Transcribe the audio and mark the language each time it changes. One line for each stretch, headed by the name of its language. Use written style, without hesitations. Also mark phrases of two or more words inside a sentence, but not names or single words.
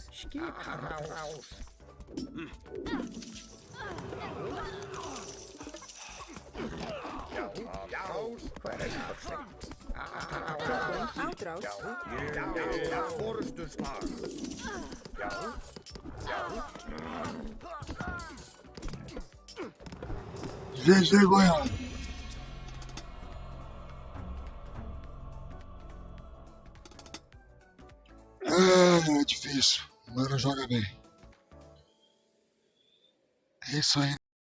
Icelandic: Skipan. Atrás. Já, Hver er það? Átrás. já, forustuslag. Já.
Portuguese: Gente, Goiás. É difícil. O Mano joga bem. É isso aí.